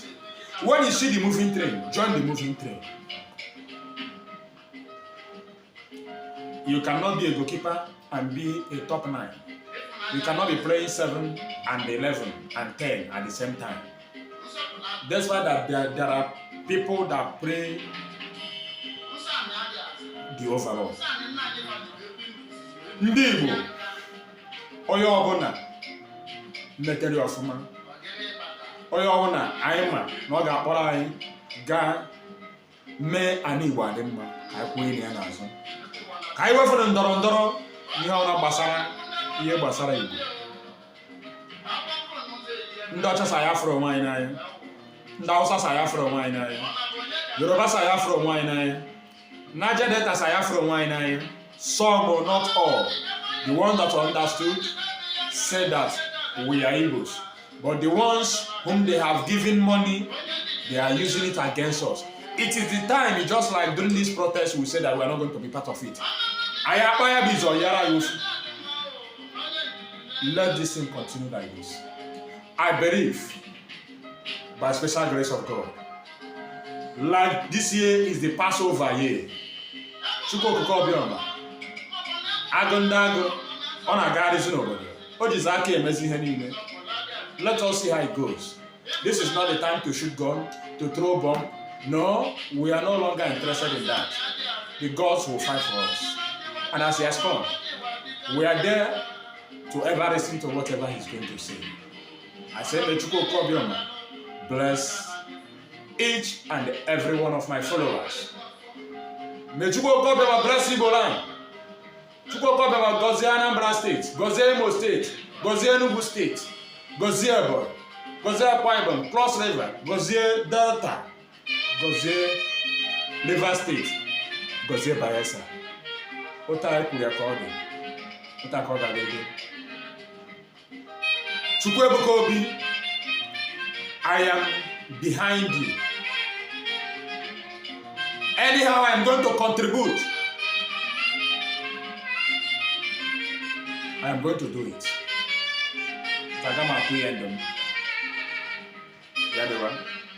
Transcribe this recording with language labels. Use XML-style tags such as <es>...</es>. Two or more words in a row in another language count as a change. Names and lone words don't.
<en>When you see the moving train, join the moving train. You cannot be a goalkeeper and be a top 9. You cannot be playing 7 and 11 and 10 at the same time. That's why that there are people that play the overall.</en> <ig>Ndị Igbo, onye ọbụla metere ọfụma, onye ọbụla anyị ma na ọ ga-akpọrọ anyị gaa mee ana Igbo adị mma, ka anyị kwụọ ya n'azụ. Ka anyị wefere ndọrọ ndọrọ ihe ọbụla gbasara Igbo. Ndị ọcha sa ya fụrụ onwe anyị n'anya, ndị Hausa sa ya fụrụ onwe anyị n'anya, Yoruba sa ya fụrụ onwe anyị n'anya, Niger Delta sa ya fụrụ onwe anyị n'anya.</ig> <en>Some, but not all. The ones that understood said that we are Igbos, but the ones whom they have given money, they are using it against us. It is the time, it's just like during this protest, we said that we are not going to be part of it. Let this thing continue like this. I believe, by special grace of God, like this year is the Passover year.</en> <ig>Chukwu, Obioma, Agondago,</ig> <en>on a garrison over there.</en> <ig>Ojizaki emezi ihe niile.</ig> <en>Let us see how it goes. This is not the time to shoot gun, to throw bomb. No, we are no longer interested in that. The gods will fight for us. And as he has come, we are there to ever listen to whatever he's going to say. I say, may Chukwu Obioma bless each and every one of my followers. May Chukwu Obioma bless Igbo land.</en> <ig>Chukwu Obioma gozie Anambra State, gozie Imo State, gozie Enugu State, gozie Ebonyi, gozie Akwa Ibom, Cross River, gozie Delta, gozie Rivers State, gozie Bayelsa. Ota ekwuru ya ka ọ dị, ota ka ọ ga-adị. Chukwu Ebuka Obi,</ig> <en>I am behind you. Anyhow, I am going to contribute. I am going to do it. Tagama at the end. The other one.</en>